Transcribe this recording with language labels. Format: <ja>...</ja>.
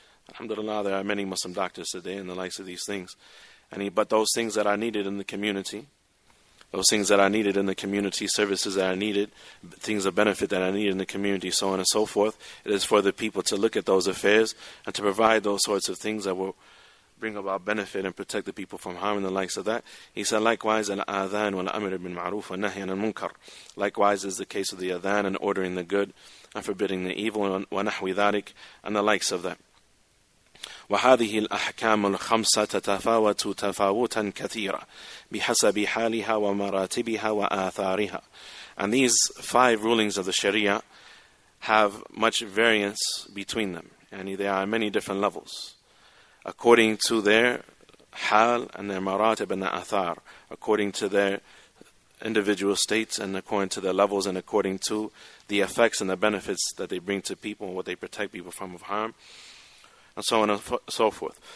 <en>Alhamdulillah, there are many Muslim doctors today and the likes of these things. But those things that are needed in the community, those things that are needed in the community, services that are needed, things of benefit that are needed in the community, so on and so forth, it is for the people to look at those affairs and to provide those sorts of things that will bring about benefit and protect the people from harm and the likes of that. He said, likewise, al-adhan wal-amr bil ma'ruf wa nahy anil munkar. Likewise is the case of the adhan and ordering the good and forbidding the evil, wa nahwi dhalik, and the likes of that.</en> <ar>وهذه الأحكام الخمسة تتفاوت تفاوتا كثيرا بحسب حالها ومراتبها وآثارها.</ar> <en>And these 5 rulings of the Sharia have much variance between them, and they are many different levels according to their hal and their maratib and their athar, according to their individual states and according to their levels and according to the effects and the benefits that they bring to people and what they protect people from of harm, and so on and so forth.</en>